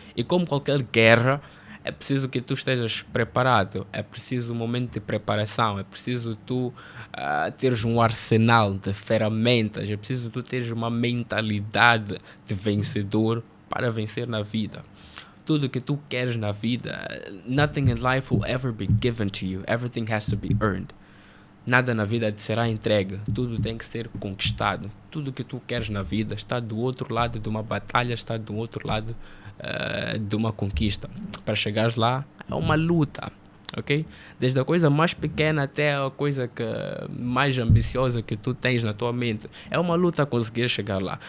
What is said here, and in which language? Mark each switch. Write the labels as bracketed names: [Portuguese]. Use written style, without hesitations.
[Portuguese] E como qualquer guerra, é preciso que tu estejas preparado, é preciso um momento de preparação, é preciso tu teres um arsenal de ferramentas, é preciso tu teres uma mentalidade de vencedor para vencer na vida. Tudo que tu queres na vida, [English] nothing in life will ever be given to you, everything has to be earned. [Portuguese] Nada na vida te será entregue, tudo tem que ser conquistado. Tudo que tu queres na vida está do outro lado de uma batalha, está do outro lado de uma conquista. Para chegares lá é uma luta, ok? Desde a coisa mais pequena até a coisa mais ambiciosa que tu tens na tua mente, é uma luta a conseguir chegar lá.